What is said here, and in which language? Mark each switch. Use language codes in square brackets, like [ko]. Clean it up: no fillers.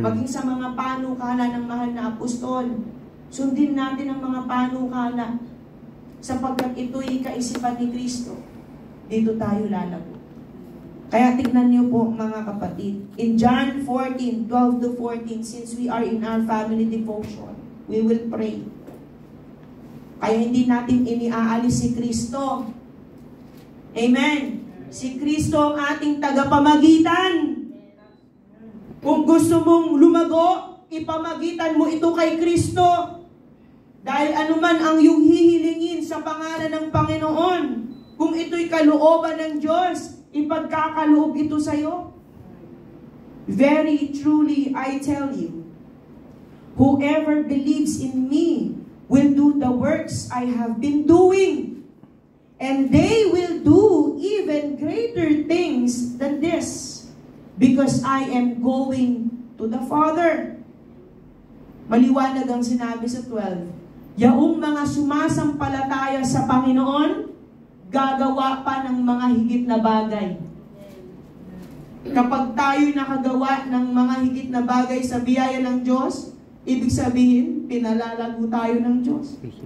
[tl] Maging sa mga panukala ng mahal na apostol, sundin natin ang mga panukala sapagkat ito'y kaisipan ni Kristo. Dito tayo lalago. Kaya tignan niyo po mga kapatid. [en] In John 14, 12 to 14, since we are in our family devotion, we will pray. [tl] Kaya hindi natin iniaalis si Kristo. Amen. Si Kristo ang ating tagapamagitan. Kung gusto mong lumago, ipamagitan mo ito kay Kristo. Dahil anuman ang iyong hihilingin sa pangalan ng Panginoon, kung ito'y kalooban ng Diyos, ipagkakaloob ito sa iyo. [en] Very truly, I tell you, whoever believes in me will do the works I have been doing. And they will do even greater things than this, because I am going to the Father. [tl] Maliwanag ang sinabi sa 12. Yaong mga sumasampalataya sa Panginoon, gagawa pa ng mga higit na bagay. Kapag tayo'y nakagawa ng mga higit na bagay sa biyaya ng Diyos, ibig sabihin, pinalalago tayo ng Diyos.